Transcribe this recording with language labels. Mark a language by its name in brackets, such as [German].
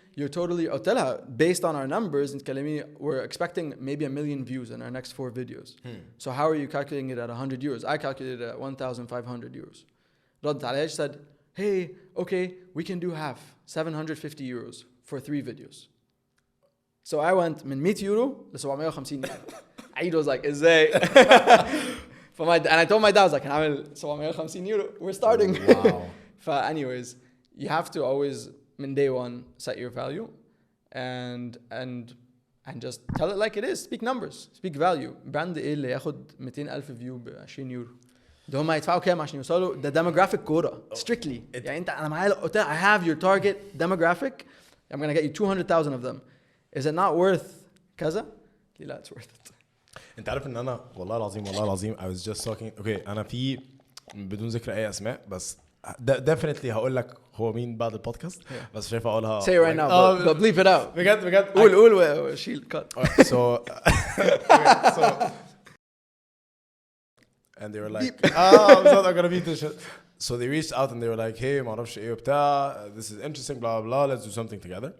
[English] You're totally [Arabic] قلت لها [English] based on our numbers [Arabic] نتكلمي [English] we're expecting maybe 1 million views in our next 4 videos. So how are you calculating it at €100? I calculated it at €1,500. [Arabic] ردت عليها [English] she said hey okay we can do half €750 for 3 videos. So I went [Arabic] من 100 يورو ل 750 يورو. [English] Eid was like [Arabic] ازاي؟ [English] and I told my dad I was like [Arabic] هنعمل 750 يورو. [English] We're starting. Wow. anyways you have to always [Arabic] من [English] day one set your value and just tell it like it is. Speak numbers. Speak value. [Arabic] براند ايه اللي ياخد 200,000 فيو ب 20 يورو؟ ده هم يدفعوا كام عشان يوصلوا؟ ده demographic كورة strictly. يعني انا معايا [English] I have your target demographic. I'm gonna get you 200,000 of them. Is it not worth [Arabic] كذا؟ لا [English] it's worth it. [Arabic] انت عارف ان انا والله العظيم [English] I was just talking okay [Arabic] انا في بدون ذكر اي اسماء بس definitely هقول لك هو مين بعد البودكاست بس شايف اقولها [English] say right now but bleep it out [Arabic] بجد قول وشيل cut. [English] so and they were like I'm not gonna beat this shit. So they reached out and they were like hey [Arabic] ما اعرفش ايه وبتاع [English] this is interesting blah blah blah let's do something together.